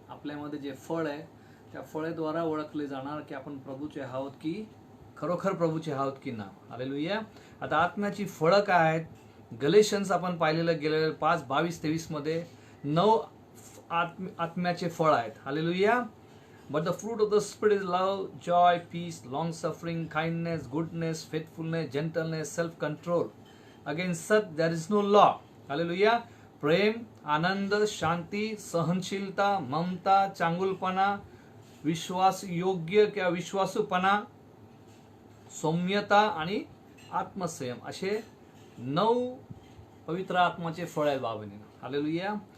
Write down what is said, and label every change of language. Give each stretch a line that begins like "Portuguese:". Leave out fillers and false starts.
Marathi: आपल्यामध्ये जे फळ आहे त्या फळाद्वारे ओळखले जाणार की आपण प्रभूचे आहोत, की खरोखर प्रभूचे आहोत की ना. हालेलुया. आता आत्म्याची फळं काय आहेत? गलेशियन्स आपण पाहिलेलं गेलेलं 5:22-23 मध्ये 9 आत्म्याचे फळ आहेत. Hallelujah.
English: But the fruit of the spirit is love, joy, peace, long suffering, kindness, goodness, faithfulness, gentleness, self control. Against such there is no law. Hallelujah.
Marathi: प्रेम, आनंद, शांती, सहनशीलता, ममता, चांगुलपणा, विश्वास योग्य किंवा विश्वासूपणा, सौम्यता आणि आत्मसंयम, असे 9 पवित्र आत्माचे फळ आहेत बाबांनी. हालेलुया.